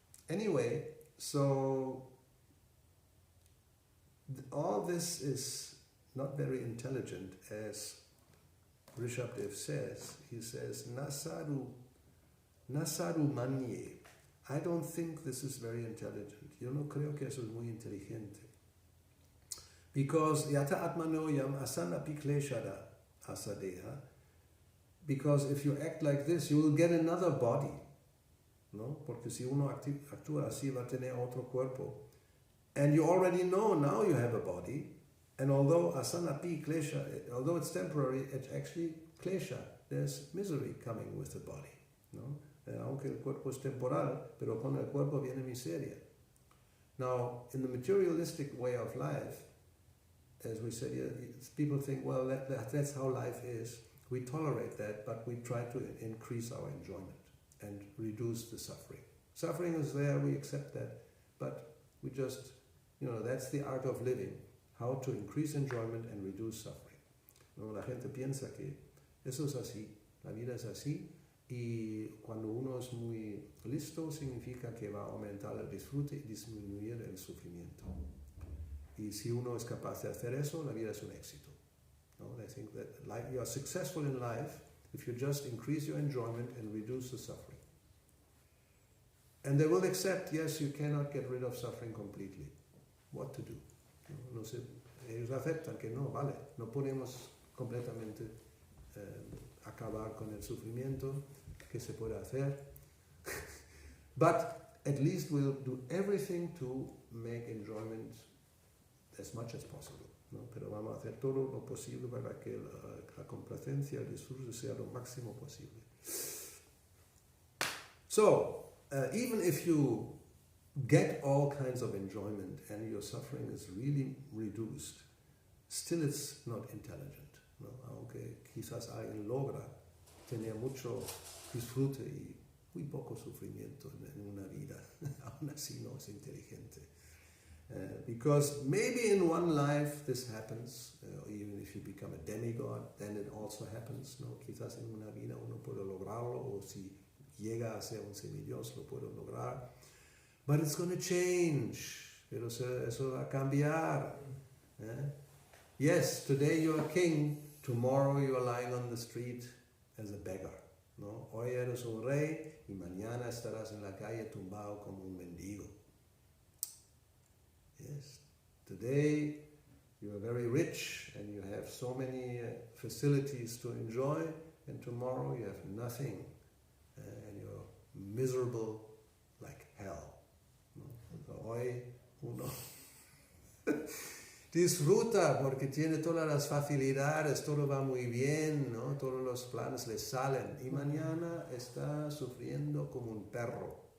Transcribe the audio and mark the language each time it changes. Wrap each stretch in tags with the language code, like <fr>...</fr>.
<en>Anyway, so all this is not very intelligent, as Rishabdev says. He says, Nasaru manye. I don't think this is very intelligent.</en> <es>Yo no creo que eso es muy inteligente.</es> <en>Because yata atmanoyam asana pikleshada asadeha. Because if you act like this, you will get another body.</en> <es>¿No? Porque si uno actúa así, va a tener otro cuerpo.</es> <en>And you already know now you have a body. And although asanapi klesha, although it's temporary, it's actually klesha. There's misery coming with the body.</en> <es>¿No? Aunque el cuerpo es temporal, pero con el cuerpo viene miseria.</es> <en>Now, in the materialistic way of life, as we said, people think, well, that's how life is. We tolerate that, but we try to increase our enjoyment and reduce the suffering. Suffering is there, we accept that, but we just, that's the art of living, how to increase enjoyment and reduce suffering.</en> <es>¿No? La gente piensa que eso es así, la vida es así, y cuando uno es muy listo significa que va a aumentar el disfrute y disminuir el sufrimiento. Y si uno es capaz de hacer eso, la vida es un éxito. No?</es> <en>They think that you are successful in life if you just increase your enjoyment and reduce the suffering. And they will accept, yes, you cannot get rid of suffering completely. What to do?</en> <es>No sé, ellos aceptan que no, vale, no podemos completamente acabar con el sufrimiento que se puede hacer.</es> <en>But at least we'll do everything to make enjoyment as much as possible.</en> <es>¿No? Pero vamos a hacer todo lo posible para que la complacencia, el disfrute sea lo máximo posible.</es> <en>So, even if you get all kinds of enjoyment and your suffering is really reduced, still it's not intelligent.</en> <es>¿No? Aunque quizás alguien logra tener mucho disfrute y muy poco sufrimiento en una vida, aún así no es inteligente.</es> <en>Because maybe in one life this happens, even if you become a demigod, then it also happens.</en> <es>¿No? Quizás en una vida uno puede lograrlo, o si llega a ser un semidios lo puede lograr.</es> <en>But it's going to change.</en> <es>Pero eso va a cambiar.</es> <en>Yes, today you are king, tomorrow you are lying on the street as a beggar.</en> <es>¿No? Hoy eres un rey y mañana estarás en la calle tumbado como un mendigo.</es> <en>Yes, today you are very rich and you have so many facilities to enjoy, and tomorrow you have nothing and you're miserable like hell. ¿No?</en> <es>Hoy uno Disfruta porque tiene todas las facilidades, todo va muy bien, ¿no? Todos los planes le salen. Y mañana está sufriendo como un perro.</es>